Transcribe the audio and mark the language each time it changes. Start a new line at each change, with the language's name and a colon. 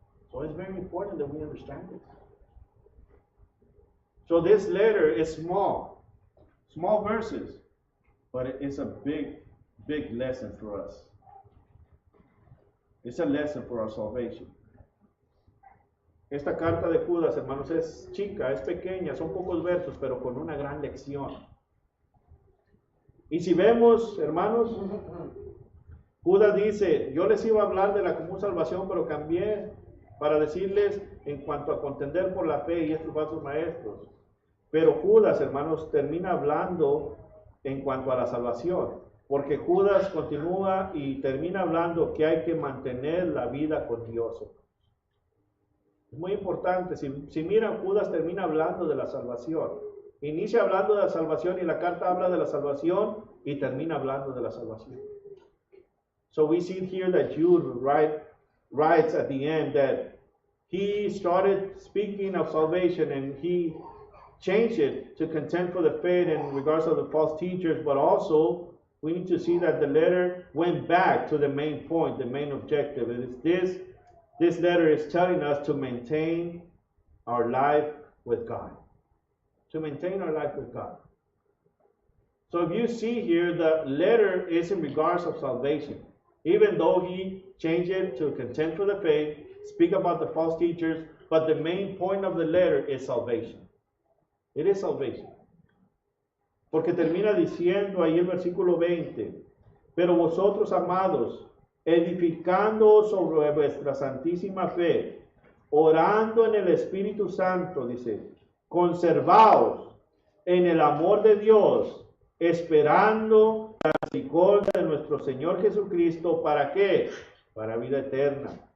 English: So it's very important that we understand it. So this letter is small verses, but it is a big lesson for us. It's a lesson for our salvation.
Spanish: Esta carta de Judas, hermanos, es chica, es pequeña, son pocos versos, pero con una gran lección. Y si vemos, hermanos, Judas dice, yo les iba a hablar de la común salvación, pero cambié para decirles en cuanto a contender por la fe y estos falsos maestros. Pero Judas, hermanos, termina hablando en cuanto a la salvación, porque Judas continúa y termina hablando que hay que mantener la vida con Dios. Es muy importante, si miran, Judas termina hablando de la salvación. Inicia hablando de la salvación y la carta habla de la salvación y termina hablando de la salvación.
English: So we see here that Jude writes at the end that he started speaking of salvation and he changed it to contend for the faith in regards of the false teachers, but also we need to see that the letter went back to the main point, the main objective. It is this letter is telling us to maintain our life with God. To maintain our life with God. So if you see here, the letter is in regards of salvation. Even though he changed it to contend for the faith, speak about the false teachers, but the main point of the letter is salvation. It is salvation.
Spanish: Porque termina diciendo ahí el versículo 20, pero vosotros, amados, edificando sobre vuestra santísima fe, orando en el Espíritu Santo, dice, conservaos en el amor de Dios, esperando la misericordia de nuestro Señor Jesucristo, ¿para qué? Para vida eterna.